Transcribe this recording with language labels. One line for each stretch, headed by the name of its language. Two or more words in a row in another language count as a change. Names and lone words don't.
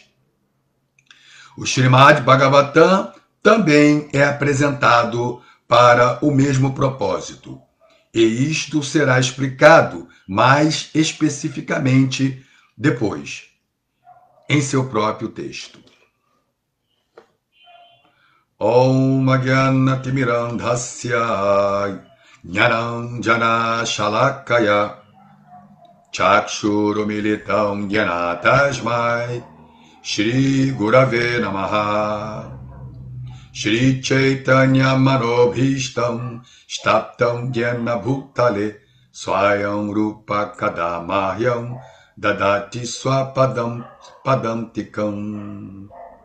Portuguese: O Srimad Bhagavatam também é apresentado para o mesmo propósito, e isto será explicado mais especificamente depois, em seu próprio texto.
Sanskrit: ओम् अज्ञानतिर्मिरान्धस्य ज्ञानाञ्जन शलाकया चक्षुरुमिलितम् ज्ञानतस्मै श्री गुरवे नमः श्री चैतन्य मनोभीष्टं स्तप्तं ज्ञान भूतले स्वयं रूप कदामह्यं ददाति स्वपदं पदम्तिकम्